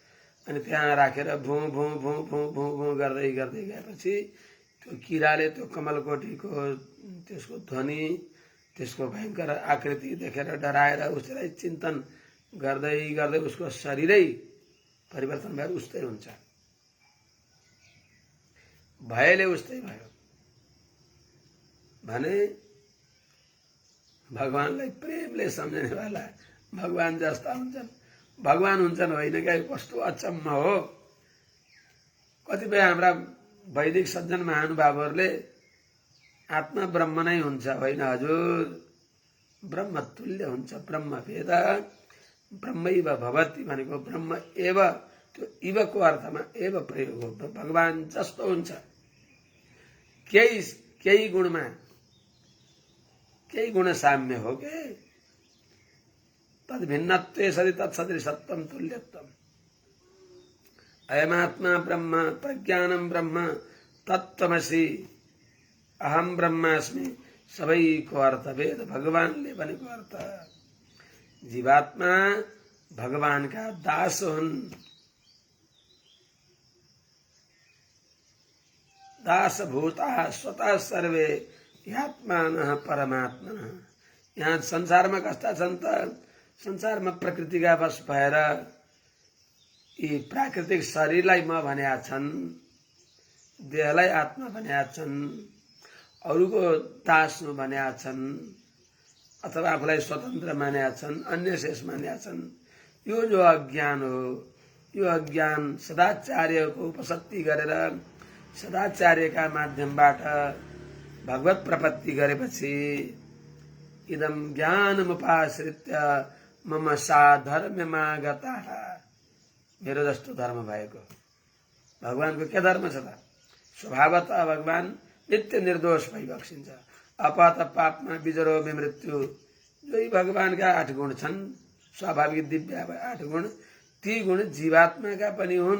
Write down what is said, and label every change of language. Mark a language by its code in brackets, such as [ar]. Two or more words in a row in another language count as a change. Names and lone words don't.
[ne] त्यहाँ राखेर भुँ भुँ भुँ भुँ भुँ भुँ गर्दै गर्दै गएपछि त्यो किराले त्यो कमलकोटीको त्यसको ध्वनि त्यसको भयङ्कर आकृति देखेर डराएर उसलाई चिन्तन गर्दै गर्दै उसको शरीरै परिवर्तन भएर उस्तै हुन्छ, भयले उस्तै भयो भने भगवानलाई प्रेमले सम्झनेवाला भगवान जस्ता हुन्छन्। भगवान हुन्छन् होइन क्या, कस्तो अचम्म हो। कतिपय हाम्रा वैदिक सज्जन महानुभावहरूले आत्मा ब्रह्म नै हुन्छ, होइन हजुर, ब्रह्म तुल्य हुन्छ, [sa] ब्रह्म भेद ब्रह्मैव भवति भनेको ब्रह्म एव, [ne] त्यो इवको अर्थमा एव प्रयोग हो, भगवान जस्तो हुन्छ। केही गुणमा केही गुण साम्य हो के, [sa] तद भिन्नत्वे सदि तत्सदृशत्वं तुल्यत्वम्। अयमात्मा ब्रह्म प्रज्ञानं ब्रह्म तत्त्वमसि अहम ब्रह्मास्मि [ne] सबैको अर्थ वेद भगवानले भनेको अर्थ। जीवात्मा भगवानका दास हुन्, [sa] दासभूता स्वतः सर्वे ह्यात्मानः परमात्मनः। [ne] यहाँ संसारमा कस्ता छन् त, संसारमा प्रकृतिका वश भएर यी प्राकृतिक शरीरलाई म भनेका छन्, देहलाई आत्मा भनेका छन्, अरूको दास भनेका छन्, अथवा आफूलाई स्वतन्त्र मानेका छन्, अन्य शेष मानेका छन्। यो जो अज्ञान हो, यो अज्ञान सदाचार्यको उपसक्ति गरेर सदाचार्यका माध्यमबाट भगवत प्रपत्ति गरेपछि [sa] इदम ज्ञानमुपाश्रित्य मम साधर्म्यमागताः, [ne] मेरो जस्तो धर्म भएको। भगवानको के धर्म छ त? स्वभावतः भगवान नित्य निर्दोष भई बक्सिन्छ। [sa] अपत पापमा बिजरो विमृत्यु, [ne] जो भगवानका 8 गुण छन्, स्वाभाविक दिव्य 8 गुण, ती गुण जीवात्माका पनि हुन्।